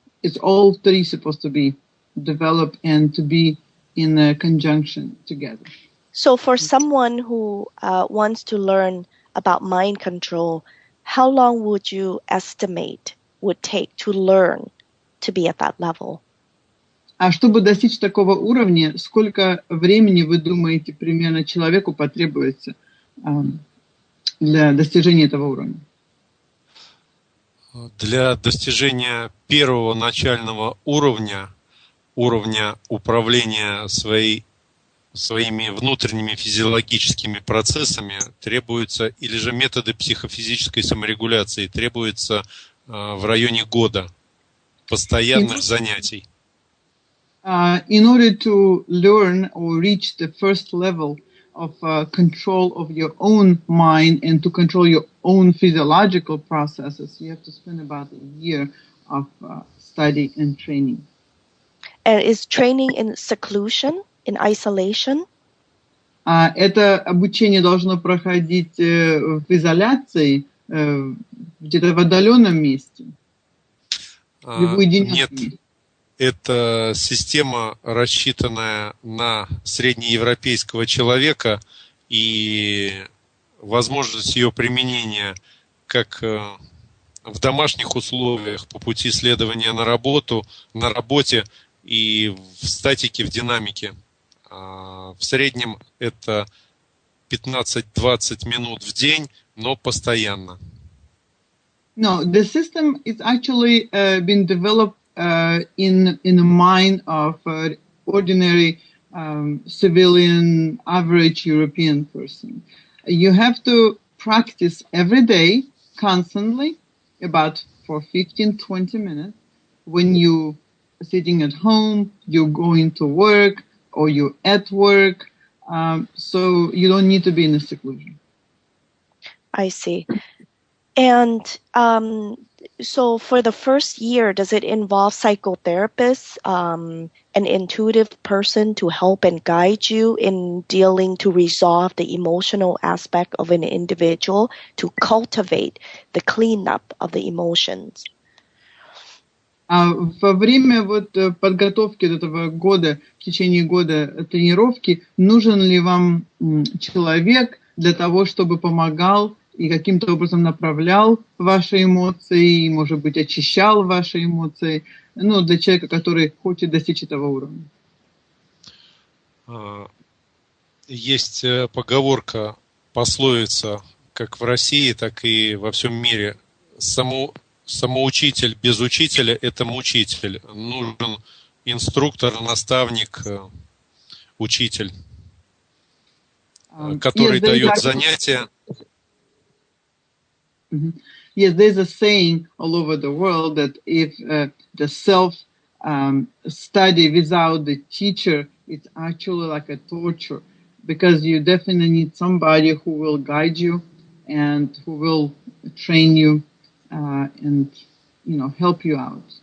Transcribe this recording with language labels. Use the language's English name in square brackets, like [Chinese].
[English] It's all three supposed to be developed and to be in a conjunction together. So for someone who wants to learn about mind control, how long would you estimate would take to learn to be at that level? [Russian] А чтобы достичь такого уровня, сколько времени, вы думаете, примерно человеку потребуется для достижения этого уровня? Для достижения первого начального уровня управления своими внутренними физиологическими процессами требуются, или же методы психофизической саморегуляции требуются в районе года постоянных занятий. [English] In order to learn or reach the first level of control of your own mind and to control your own physiological processes, you have to spend about a year of study and training. And is training in seclusion, in isolation? [Russian] Это обучение должно проходить в изоляции, где-то в отдаленном месте, в уединенном месте. Это система, рассчитанная на среднеевропейского человека, и возможность ее применения как в домашних условиях по пути следования на работе и в статике, в динамике. В среднем это 15-20 минут в день, но постоянно. [English] No, the system is actually been developed in the mind of ordinary civilian, average European person. You have to practice every day, constantly, about for 15-20 minutes. When you sitting at home, you're going to work, or you're at work, so you don't need to be in a seclusion. I see. And so for the first year, does it involve psychotherapists, an intuitive person to help and guide you in dealing to resolve the emotional aspect of an individual, to cultivate the cleanup of the emotions? [Russian] Во время подготовки этого года, в течение года тренировки, нужен ли вам человек для того, чтобы помогал и каким-то образом направлял ваши эмоции, может быть, очищал ваши эмоции, для человека, который хочет достичь этого уровня? Есть поговорка, пословица, как в России, так и во всем мире. Самоучитель без учителя – это мучитель. Нужен инструктор, наставник, учитель, который дает занятия. [English] Yes, there's a saying all over the world that if the self study without the teacher, it's actually like a torture, because you definitely need somebody who will guide you and who will train you and help you out.